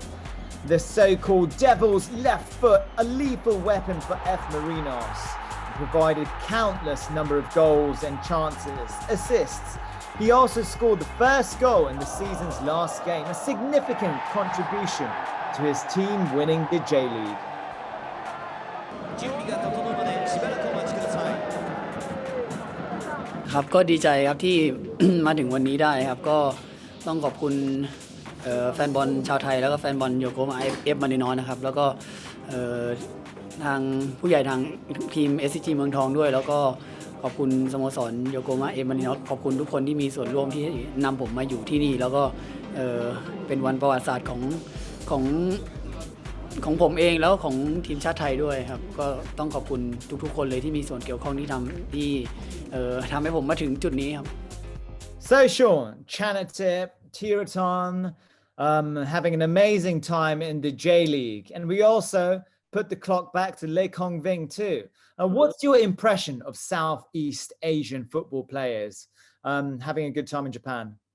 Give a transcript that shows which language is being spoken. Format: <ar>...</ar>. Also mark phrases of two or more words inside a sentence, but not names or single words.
<en>The so-called Devil's left foot, a lethal weapon for F. Marinos, provided countless number of goals and chances, assists. He also scored the first goal in the season's last game, a significant contribution to his team winning the J-League.</en> <ja>準備が整うまでしばらくお待ちください</ja> <th>ครับก็ดีใจครับที่ มาถึงวันนี้ได้ครับก็ต้องขอบคุณแฟนบอลชาวไทยแล้วก็แฟนบอลโยโกมาเอฟมารินอสนะครับแล้วก็ทางผู้ใหญ่ทางทีม SCG เมืองทองด้วยแล้วก็ขอบคุณสโมสรโยโกมาเอฟมารินอสขอบคุณทุกคนที่มีส่วนร่วมที่นำผมมาอยู่ที่นี่แล้วก็เป็นวันประวัติศาสตร์ ของผมเองแล้วของทีมชาติไทยด้วยครับก็ต้องขอบคุณทุกๆคนเลยที่มีส่วนเกี่ยวข้องที่ทำให้ผมมาถึงจุดนี้ครับ</th> <en>So Sean, Chanatip, Tiraton, having an amazing time in the J.League, and we also put the clock back to Le Conving too. What's your impression of Southeast Asian football players having a good time in Japan?</en>